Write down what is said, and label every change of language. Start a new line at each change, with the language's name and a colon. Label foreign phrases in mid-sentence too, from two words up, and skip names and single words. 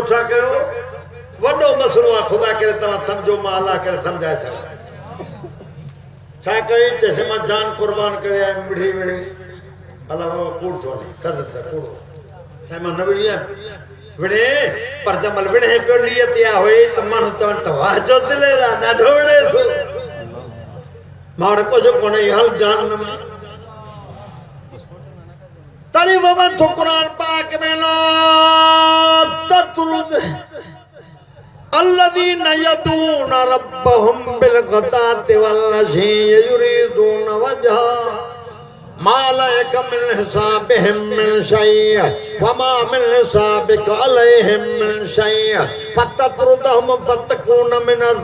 Sindhi: छा कयो वॾो मसलो आहे ख़ुदा करे तव्हां सम्झो मां अलाह करे सम्झाए सघां छा कई चइसि मां जान कुर्बान करे आयुमि विढ़ी विढ़ी अलाह बाबा कूड़ थो हले कद त कूड़ो साईं मां न विढ़ी आयुमि विढ़े पर जमल विढ़े पियो नियत इहा हुई त माण्हू चवनि त वाह जो दिलेर आहे ॾाढो विढ़े थो मां वटि कुझु कोन्हे हल जान न तॾहिं वमन थो क़ुर पाक में
Arabic: لا تطرد الذين يدعون ربهم بالغداة والعشي يريدون وجهه ما لك من حسابهم من شيء وما من حسابك عليهم من شيء فتطردهم فتكون من